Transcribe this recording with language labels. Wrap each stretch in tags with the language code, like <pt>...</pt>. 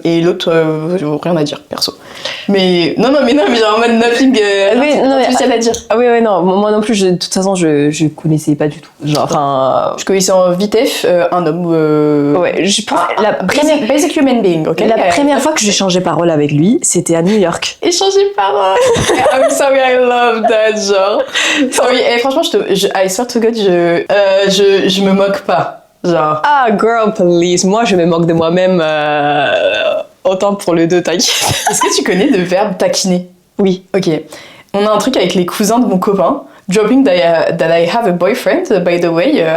<fr>Et l'autre, rien à dire, perso. Mais non, mais genre en mode nothing spécial à dire. Ah oui, non, moi non plus, de toute façon, je connaissais pas du tout. Genre, enfin. Je connaissais en vitef un homme. Ouais, je pense</fr> <en>basic human being, ok?</en> <fr>La première fois que j'ai changé parole avec lui, c'était à New York. Échanger parole!</fr> <en>I'm sorry, I love that, genre.</en> <fr>Sorry, et franchement,</fr> <en>I swear to God,</en> <fr>je me moque pas. Genre.</fr> <en>Ah, girl, please.</en> <fr>Moi, je me moque de moi-même autant pour le deux, t'inquiète. Est-ce que tu connais le verbe taquiner? Oui. Ok. On a un truc avec les cousins de mon copain.</fr> <en>Dropping that I have a boyfriend, by the way.</en>